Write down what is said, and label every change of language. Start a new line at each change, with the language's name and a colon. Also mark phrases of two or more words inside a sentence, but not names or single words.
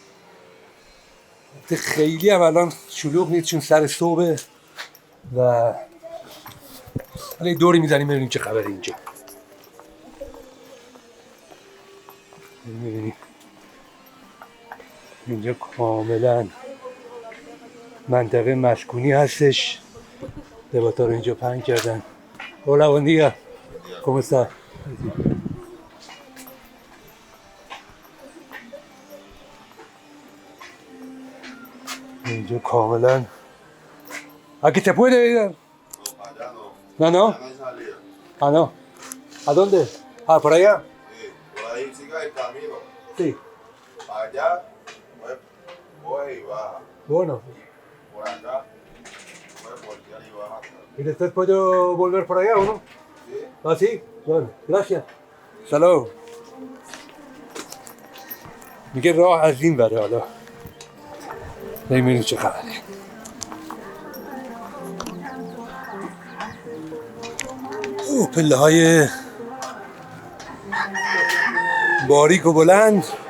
Persian: خیلی هم الان شلوغ نیست چون سر صبح و ولی دوری میزنیم ببینیم چه خبره اینجا. می‌بینید اینجا کاملا منطقه مسکونی هستش. لباسا رو اینجا پهن کردن.
Spanish: Hola, buen día. ¿Cómo está?
Persian: اینجا کاملا
Spanish: Aquí se puede ir. No, no. Ah, no. ¿A dónde? Ah, por allá. Sí, por ahí siga el camino. Sí. Allá, pues, coge y baja. Bueno. Por acá, puedes voltear y baja. ¿Y después puedo volver por allá o no? Sí. Ah, sí. Bueno, gracias. Hasta luego.
Persian: میگه راه از این بره. حالا نمی‌بینیم چه خبره. پله های باریک و بلند.